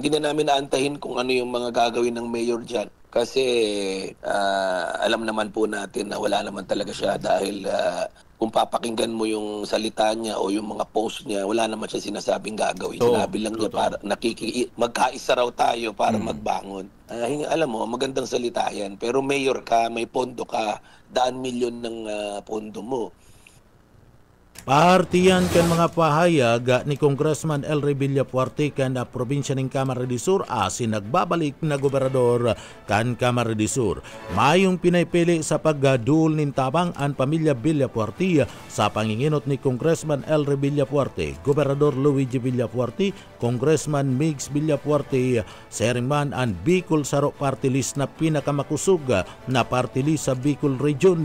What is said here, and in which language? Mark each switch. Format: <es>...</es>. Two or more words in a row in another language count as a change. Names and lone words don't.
<tl>Hindi na namin naantahin kung ano yung mga gagawin ng mayor dyan. Kasi alam naman po natin na wala naman talaga siya dahil kung papakinggan mo yung salita niya o yung mga post niya, wala naman siya sinasabing gagawin. Sinabi lang niya para magkaisa raw tayo para magbangon. Alam mo, magandang salita yan. Pero mayor ka, may pondo ka, 100 milyon ng pondo mo.</tl> <bik>Partiyan kan mga pahayag ni Congressman Elry Villafuerte kan probinsya ng Camarines Sur asin nagbabalik na gobernador kan Camarines Sur. Mayong pinaypili sa paggadul nin tabang ang pamilya Villafuerte sa panginginot ni Congressman Elry Villafuerte, Gobernador Luigi Villafuerte, Congressman Migs Villafuerte, Chairman ang Bicol Saro</bik> <en>Party List</en> <bik>na pinakamakusog na party list sa Bicol Region.</bik>